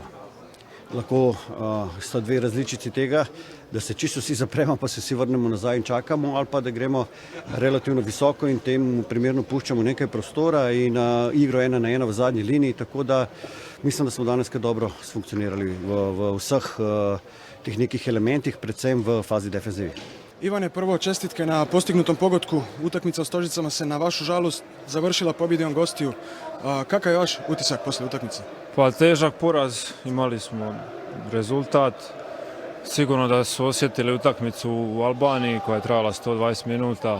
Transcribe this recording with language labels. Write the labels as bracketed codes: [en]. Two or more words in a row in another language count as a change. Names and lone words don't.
[sl] Lahko sta 2 različici tega, da se čisto vsi zapremo, pa se vsi vrnemo nazaj in čakamo, ali pa da gremo relativno visoko in temu primerno puščamo nekaj prostora in igro 1 na 1 v zadnji liniji, tako da mislim, da smo danes kar dobro funkcionirali v vseh teh nekih elementih, predvsem v fazi defenzivi. [bs] Ivane, prvo čestitke na postignutom pogodku. Utakmica u Stožicama se na vašu žalost završila pobjedom gostiju. Kakav je vaš utisak poslije utakmice? Pa težak poraz, imali smo rezultat. Sigurno da su osjetili utakmicu u Albaniji koja je trajala 120 minuta.